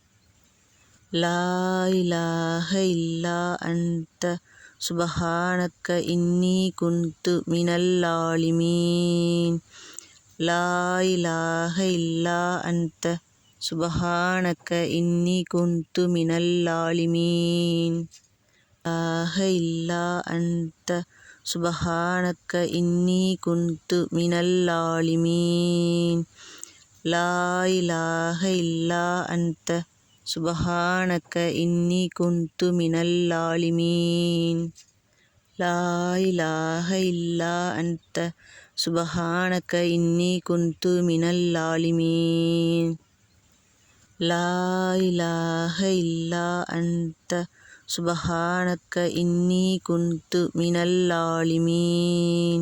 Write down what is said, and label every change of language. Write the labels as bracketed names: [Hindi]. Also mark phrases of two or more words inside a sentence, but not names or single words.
[Arabic] لا إله إلا أنت سبحانك إني كنت من الظالمين لا إله إلا أنت سبحانك إني كنت من الظالمين لا إله إلا أنت سبحانك إني كنت من الظالمين لا إله إلا أنت سبحانك إني كنت من الظالمين. لا إله إلا أنت سبحانك إني كنت من الظالمين. لا إله إلا أنت سبحانك إني كنت من الظالمين.